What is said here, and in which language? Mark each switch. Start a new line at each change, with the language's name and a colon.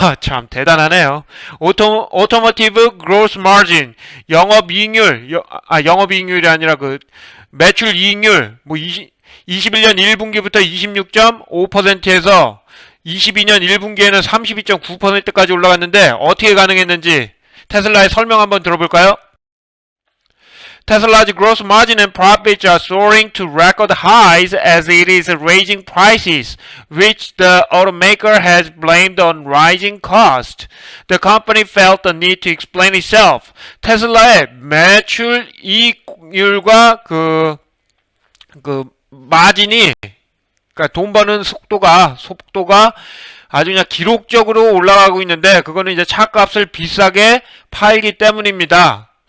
Korean: 참 대단하네요. 오토모티브 gross margin, 영업이익률이 아니라 그 매출 이익률, 뭐 21년 1분기부터 26.5%에서 22년 1분기에는 32.9%까지 올라갔는데 어떻게 가능했는지 테슬라의 설명 한번 들어볼까요?
English: Tesla's gross margin and profits are soaring to record highs as it is raising prices, which the automaker has blamed on rising costs. The company felt the need to explain itself.
Korean: 테슬라의 매출 이익률과 그 마진이, 그러니까 돈 버는 속도가 아주 그냥 기록적으로 올라가고 있는데, 그거는 이제 차값을 비싸게 팔기 때문입니다.